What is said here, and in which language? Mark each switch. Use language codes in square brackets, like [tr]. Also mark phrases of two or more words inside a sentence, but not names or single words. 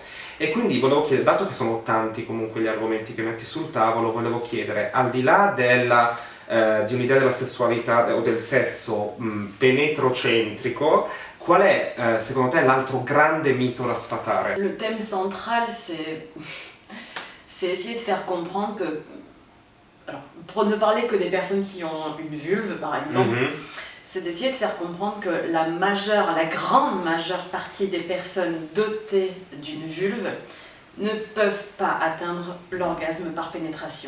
[it] E quindi volevo chiedere, dato che sono tanti comunque gli argomenti che metti sul tavolo, volevo chiedere, al di là di un'idea della sessualità o del sesso penetrocentrico, qual è secondo te l'altro grande mito da sfatare? [fr] Le thème central, c'est essayer de faire comprendre que alors, pour ne parler que des personnes qui ont une vulve par exemple, c'est d'essayer de faire comprendre que la grande majeure partie des personnes dotées d'une vulve ne peuvent pas atteindre l'orgasme par pénétration.